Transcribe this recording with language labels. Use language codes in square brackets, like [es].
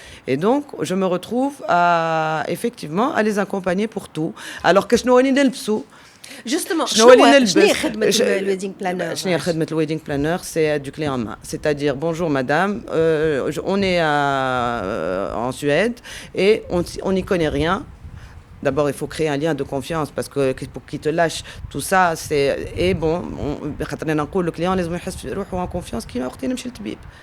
[fr] Et donc, je me retrouve effectivement à les accompagner pour tout. Alors que je n'ai [ar] Justement, شنو هي خدمة الويدينغ بلانر؟ شنو هي خدمة الويدينغ بلانر؟ [fr] C'est du clé en main. C'est-à-dire, bonjour madame, on est en Suède et on n'y connaît rien. D'abord, il faut créer un lien de confiance parce que pour qu'il te lâche tout ça, et bon, le client [ar] لازم يحس روحه [fr] en confiance [ar] كي وقت نمشي للطبيب.